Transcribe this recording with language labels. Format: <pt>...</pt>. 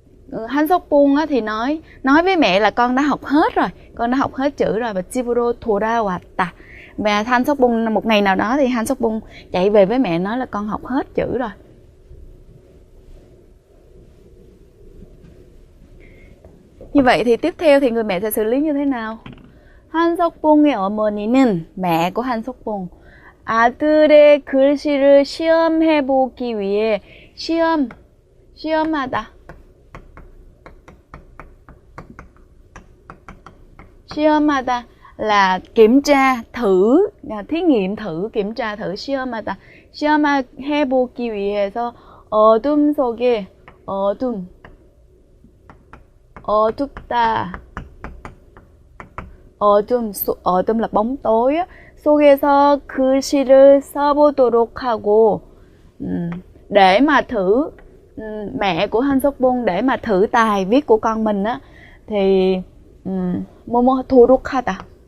<vi>한석봉 thì nói với mẹ là con đã học hết rồi, con đã học hết chữ rồi, và</vi> <ko>집으로 돌아왔다</ko> <vi>Và Han Sok Bung một ngày nào đó thì Han Sok Bung chạy về với mẹ nói là con học hết chữ rồi. Như vậy thì tiếp theo thì người mẹ sẽ xử lý như thế nào?</vi> <ko>Han Sok Bung의 어머니는,</ko> <vi>mẹ của Han Sok Bung,</vi> <ko>아들의 글씨를 시험해 보기 위해 시험하다.</ko> <vi>시험하다 là kiểm tra, thử, thí nghiệm, thử, kiểm tra, thử.</vi> <ko>시험하다. 시험해 보기 위해서 어둠 속에, 어둡다.</ko> <vi>어둠 là bóng tối á.</vi> <ko>속에서 글씨를 써보도록 하고,</ko> <vi>để mà thử, mẹ của Han Sok Bung để mà thử tài viết của con mình á, thì 도록하다.</vi>